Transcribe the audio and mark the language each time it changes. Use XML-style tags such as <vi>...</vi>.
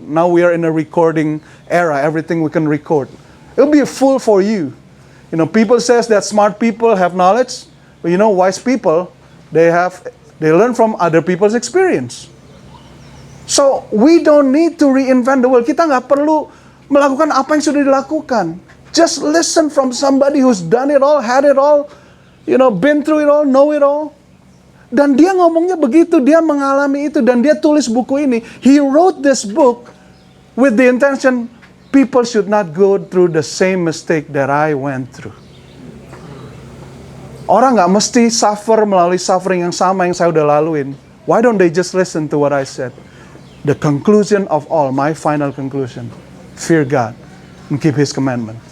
<en>Now we are in a recording era. Everything we can record. It'll be a fool for you. People says that smart people have knowledge. But wise people, they learn from other people's experience. So, we don't need to reinvent the world.</en> <id>Kita nggak perlu melakukan apa yang sudah dilakukan.</id> <en>Just listen from somebody who's done it all, had it all, been through it all, know it all.</en> <id>Dan dia ngomongnya begitu, dia mengalami itu, dan dia tulis buku ini.</id> <en>He wrote this book with the intention people should not go through the same mistake that I went through.</en> <id>Orang nggak mesti suffer melalui suffering yang sama yang saya udah laluin.</id> <en>Why don't they just listen to what I said? The conclusion of all, my final conclusion, fear God and keep His commandment.</en>